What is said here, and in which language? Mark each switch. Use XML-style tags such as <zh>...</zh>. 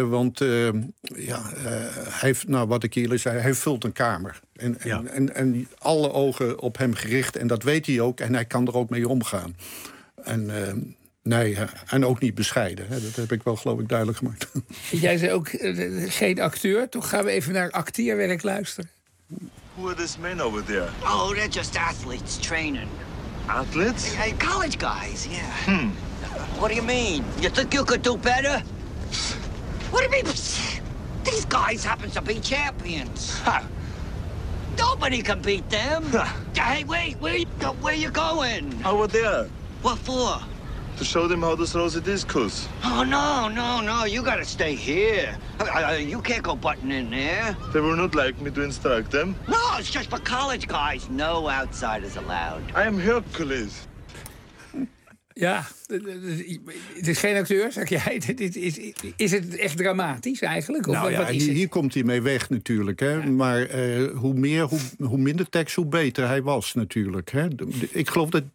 <nl>Want wat ik eerlijk zei, hij vult een kamer. En alle ogen op hem gericht. En dat weet hij ook. En hij kan er ook mee omgaan. En ook niet bescheiden. Hè. Dat heb ik wel, geloof ik, duidelijk gemaakt. Jij zei ook geen acteur. Toch gaan we even naar acteerwerk luisteren.</nl> <en>Who are these men over there? Oh, they're just athletes training. Athletes? Hey, college guys, yeah. Hmm. What do you mean? You think you could do better? What do you mean? These guys happen to be champions. Ha! Nobody can beat them. Huh. Hey, wait, where are you going? Over there. What for? To show them how to throw the discus. Oh, no. You gotta stay here. You can't go butting in there. They will not like me to instruct them. No, it's just for college guys. No outsiders allowed. I am Hercules.</en> <nl>Ja, het is geen acteur, zeg jij. Is het echt dramatisch eigenlijk? Of nou ja, wat is hier het? Komt hij mee weg natuurlijk. Hè? Ja. Maar hoe minder tekst, hoe beter hij was natuurlijk. Hè? Ik geloof dat...</nl>